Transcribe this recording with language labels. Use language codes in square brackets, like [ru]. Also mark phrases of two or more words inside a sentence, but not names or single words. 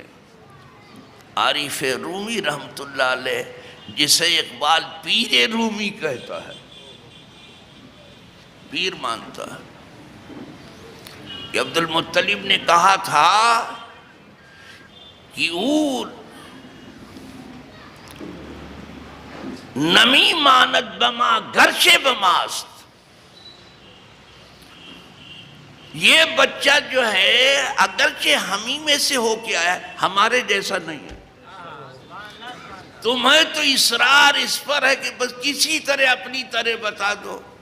[ur] عارف رومی رحمت اللہ علیہ، جسے اقبال پیر رومی کہتا ہے، پیر مانتا ہے، کہ عبد المطلب نے کہا تھا کہ [fa] اون نمی ماند بما گرچہ بماست، [ur] یہ بچہ جو ہے اگرچہ ہمیں میں سے ہو کے آیا ہے، ہمارے جیسا نہیں ہے. تمہیں تو اصرار اس پر ہے کہ بس کسی طرح اپنی طرح بتا دو.